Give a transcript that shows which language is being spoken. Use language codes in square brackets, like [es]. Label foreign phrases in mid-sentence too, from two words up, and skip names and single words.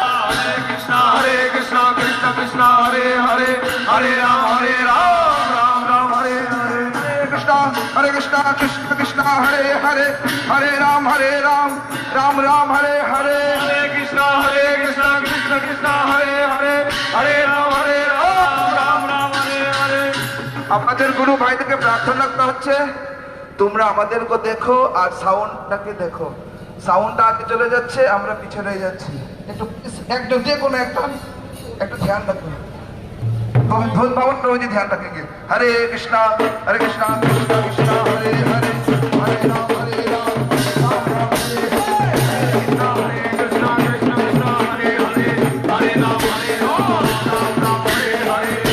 [sa] Hare Krishna, Krishna Krishna, Hare Hare, Hare Ram, Ram Ram, Hare Hare. Hare Krishna, Krishna Krishna, Hare Hare, Hare Ram, Ram Ram, Hare Hare. Hare Krishna, Krishna Krishna, Hare Hare, Hare Ram, Ram Hare Hare. [bn] আপনাদের গুরু ভাইদেরকে প্রার্থনা করা হচ্ছে তোমরা আমাদেরকে দেখো আর সাউন্ডটাকে দেখো। সাউন্ডটা আগে চলে যাচ্ছে, আমরা পিছিয়ে রয়ে যাচ্ছি। একটু যে কোনো একটু ধ্যান রাখো। [hi] धुन भवन प्रभु जी ध्यान रखेंगे। [sa] हरे कृष्णा कृष्णा कृष्णा हरे हरे, [hi] हरे राम राम राम हरे हरे। [sa] Hare Krishna, Krishna Krishna, Hare Hare, Hare Ram, Ram Hare Hare.